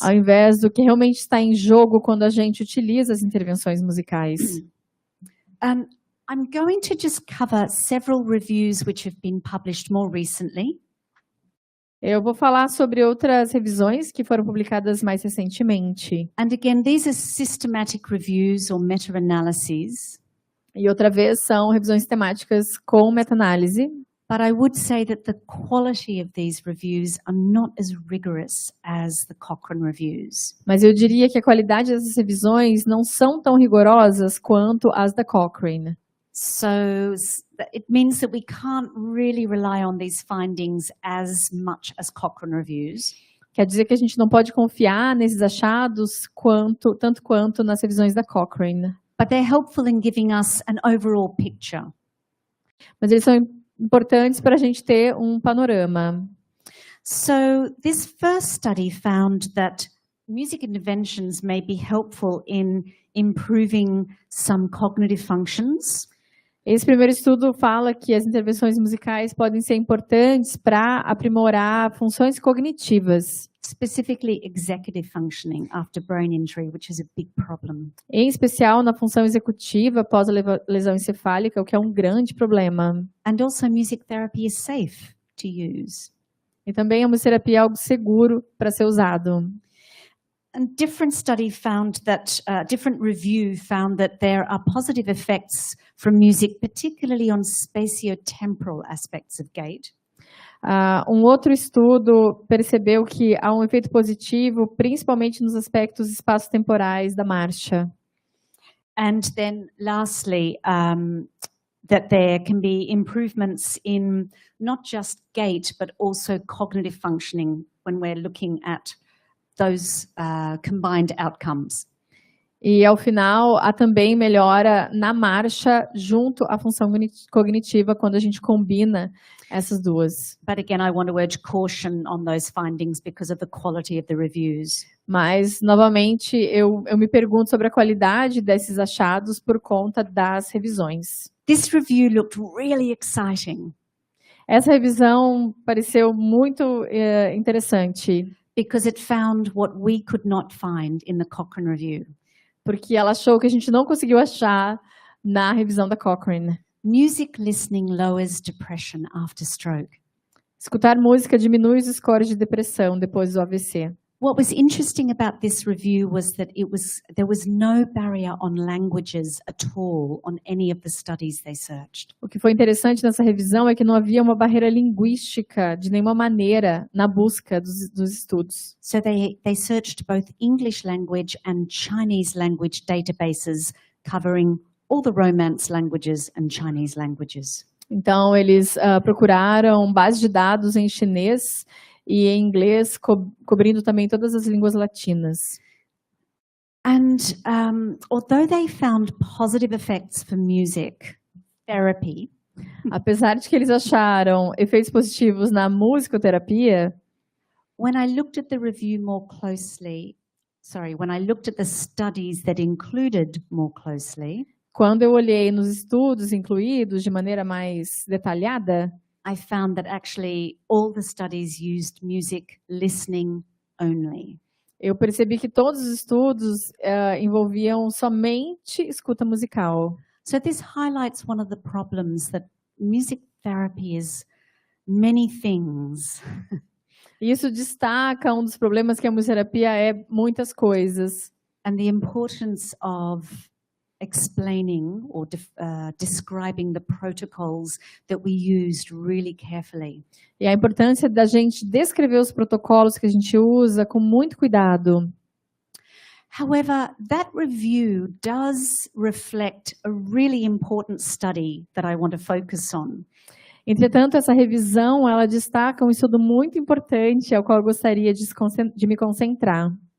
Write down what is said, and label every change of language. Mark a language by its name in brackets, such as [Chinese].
[Portuguese] Ao invés do que realmente está em jogo quando a gente utiliza as intervenções musicais. [English] I'm going to just cover several reviews which have been published more recently. [Portuguese] Eu vou falar sobre outras revisões que foram publicadas mais recentemente. [English] And again, these are systematic reviews or meta-analyses. [Portuguese] E outra vez são revisões temáticas com meta-análise. [English] But I would say that the quality of these reviews are not as rigorous as the Cochrane reviews. [Portuguese] Mas eu diria que a qualidade dessas revisões não são tão rigorosas quanto as da Cochrane. [English] So it means that we can't really rely on these findings as much as Cochrane reviews. [Portuguese] Quer dizer que a gente não pode confiar nesses achados tanto quanto nas revisões da Cochrane. [English] But they're helpful in giving us an overall picture. [Portuguese] Mas eles são importantes para a gente ter um panorama. [English] So this first study found that music interventions may be helpful in improving some cognitive functions. [Portuguese] Esse primeiro estudo fala que as intervenções musicais podem ser importantes para aprimorar funções cognitivas. [English] Specifically executive functioning after brain injury, which is a big problem. [Portuguese] Em especial na função executiva após a lesão encefálica, o que é um grande problema. [English] And also music therapy is safe to use. [Portuguese] E também a musicoterapia é algo seguro para ser usado. [English] And different review found that there are positive effects from music, particularly on spatiotemporal aspects of gait. [Portuguese] Um outro estudo percebeu que há um efeito positivo, principalmente nos aspectos espaço-temporais da marcha. [English] And then lastly, that there can be improvements in not just gait, but also cognitive functioning when we're looking at those combined outcomes. [Portuguese] E ao final, há também melhora na marcha junto à função cognitiva quando a gente combina essas duas. [English] But again, I want to urge caution on those findings because of the quality of the reviews. [Portuguese] Mas, novamente, eu me pergunto sobre a qualidade desses achados por conta das revisões. [English] This review looked really exciting. [Portuguese] Essa revisão pareceu muito interessante. [English] Because it found what we could not find in the Cochrane review. [Portuguese] Porque ela achou que a gente não conseguiu achar na revisão da Cochrane. [English] Music listening lowers depression after stroke. [Portuguese] Escutar música diminui os scores de depressão depois do AVC. [English] What was interesting about this review was that there was no barrier on languages at all on any of the studies they searched. [Portuguese] O que foi interessante nessa revisão é que não havia uma barreira linguística de nenhuma maneira na busca dos estudos. [English] So they searched both English language and Chinese language databases covering all the Romance languages and Chinese languages. [Portuguese] Então eles procuraram bases de dados em chinês e em inglês, cobrindo também todas as línguas latinas. [English] And although they found positive effects for music therapy, [Portuguese] apesar de que eles acharam efeitos positivos na musicoterapia, [English] when I looked at the review more closely, when I looked at the studies that included more closely, [Portuguese] quando eu olhei nos estudos incluídos de maneira mais detalhada, [English] I found that actually all the studies used music listening only. [Portuguese] Eu percebi que todos os estudos envolviam somente escuta musical. [English] So this highlights one of the problems that music therapy is many things. [Portuguese] Isso destaca um dos problemas que a musicoterapia é muitas coisas. [English] And the importance of explaining or describing the protocols that we used really carefully. [Portuguese] E a importância da gente descrever os protocolos que a gente usa com muito cuidado. [English] However, that review does reflect a really important study that I want to focus on. [Portuguese] Entretanto, essa revisão, ela destaca um estudo muito importante ao qual eu gostaria de me concentrar.